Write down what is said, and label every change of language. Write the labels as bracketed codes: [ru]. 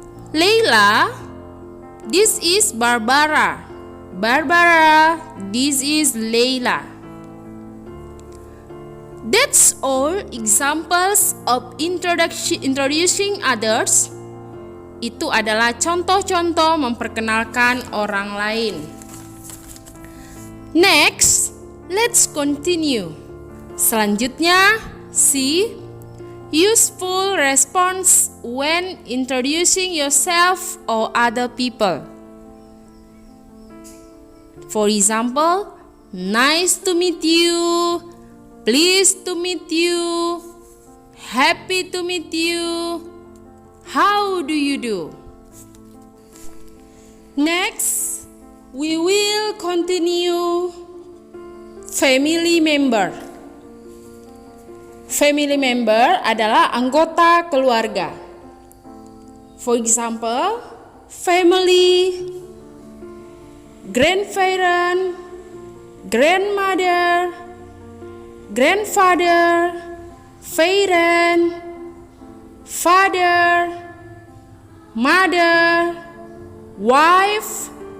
[en] Leila, this is Barbara. Barbara, this is Leila. That's all examples of introducing others. [id] Itu adalah contoh-contoh memperkenalkan orang lain. [en] Next, let's continue. Selanjutnya, C. Useful response when introducing yourself or other people. For example, nice to meet you, pleased to meet you, happy to meet you, how do you do? Next, we will continue family member. [id] Family member adalah anggota keluarga. [en] For example, family, grandparent, grandmother, grandfather, parent, father, mother, wife,